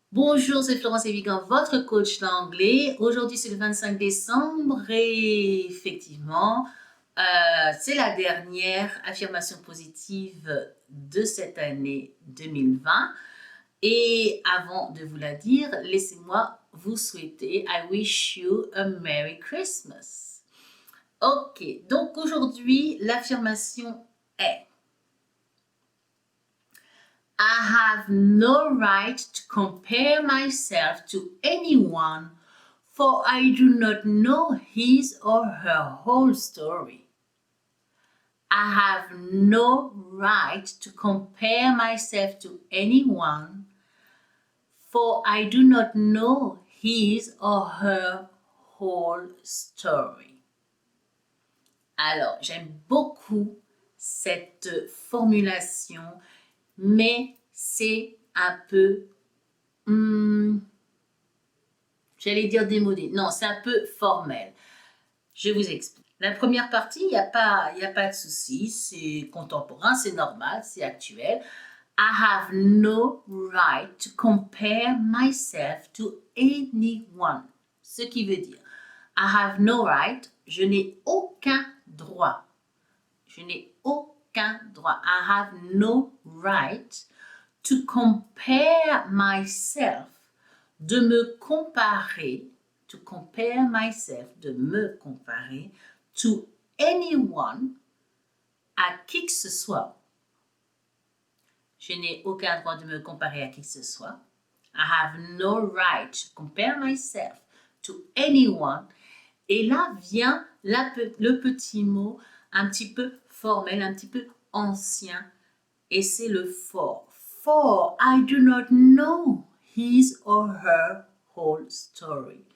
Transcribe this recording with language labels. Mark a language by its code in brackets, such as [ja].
[fr] Bonjour, c'est Florence Evigan, votre coach d'anglais. Aujourd'hui, c'est le 25 décembre et effectivement, c'est la dernière affirmation positive de cette année 2020. Et avant de vous la dire, laissez-moi vous souhaiter [en] I wish you a Merry Christmas. [fr] Ok, donc aujourd'hui, l'affirmation est [en] I have no right to compare myself to anyone, for I do not know his or her whole story. I have no right to compare myself to anyone, for I do not know his or her whole story. [fr] Alors, j'aime beaucoup cette formulation, mais c'est un peu, j'allais dire démodé. Non, c'est un peu formel. Je vous explique. La première partie, il n'y a pas de souci, c'est contemporain, c'est normal, c'est actuel. [en] I have no right to compare myself to anyone. [fr] Ce qui veut dire, [en] I have no right, [fr] je n'ai aucun droit. Je n'ai aucun droit. [en] I have no right to compare myself, [fr] de me comparer, [en] to compare myself, [fr] de me comparer, [en] to anyone, [fr] à qui que ce soit. Je n'ai aucun droit de me comparer à qui que ce soit. [en] I have no right to compare myself to anyone. [fr] Et là vient le petit mot un petit peu formel, un petit peu ancien, et c'est le for. [en] For I do not know his or her whole story.